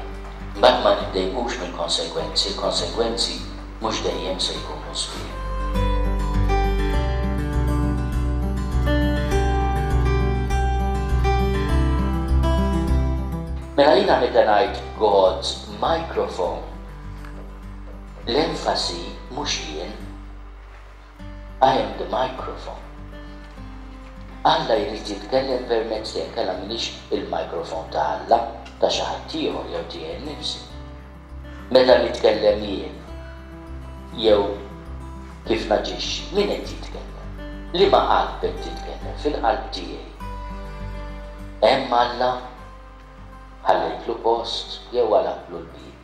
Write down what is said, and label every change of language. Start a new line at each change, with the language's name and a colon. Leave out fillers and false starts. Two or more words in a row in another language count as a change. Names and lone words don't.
Maltese: Mbagħad ma niddejqux mill-konsekwenzi, il-konsekwenzi mhux dejjem se jkunu sbir. Mela jiena meta ngħid
English: God's microphone,
Maltese: l-enfasi mhux jien,
English: I am the microphone.
Maltese: Alla jrid jitkellem permezz li kellha m'iniex il-mikrofon ta' Alla, ta' xi ħadd ieħor jew tiegħi nnifsi. Meta nitkellem jien, jew kif naġixxi, min qed jitkellem? Liema qalb qed titkellem fil-qalb tiegħi. Hemm Alla ħallejtlu post jew għalaqlu l-bib.